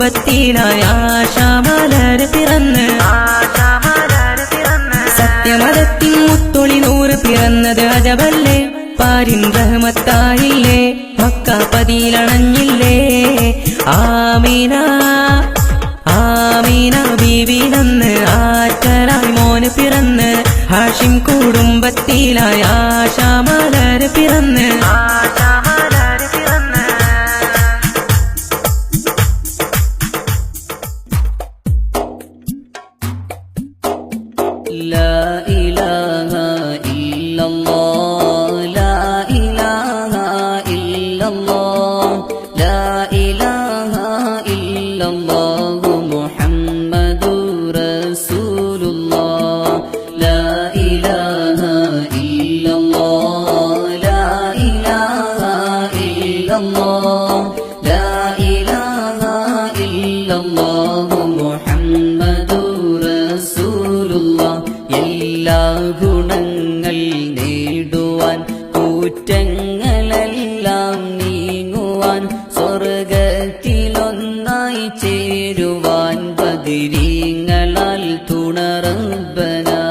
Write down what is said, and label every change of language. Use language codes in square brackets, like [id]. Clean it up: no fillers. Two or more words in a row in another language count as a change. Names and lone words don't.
[ml] കുടുംബത്തിലായി ആശാമലർ പിറന്ന് സത്യമതത്തിൻ മുത്തൊളി നൂറ് പിറന്നത് അജബല്ലേ പാരിൻ റഹ്മത്തായില്ലേ മക്ക പതിയിലണഞ്ഞില്ലേ ആമീന ആമീന ബീവിനന്ന് ആറ്റരായി മോന് പിറന്ന് ഹാഷിം കുടുംബത്തിലായി ആശാമലർ പിറന്ന് [ar] لا إله إلا الله لا إله إلا الله لا إله إلا الله محمد رسول الله لا إله إلا الله لا إله إلا الله لا إله إلا الله محمد رسول الله [ml] എല്ലാ ഗുണങ്ങൾ നേടുവാൻ കുറ്റങ്ങളെല്ലാം നീങ്ങുവാൻ സ്വർഗത്തിലൊന്നായി ചേരുവാൻ ബദരീങ്ങളാൽ തുണറബ്ബന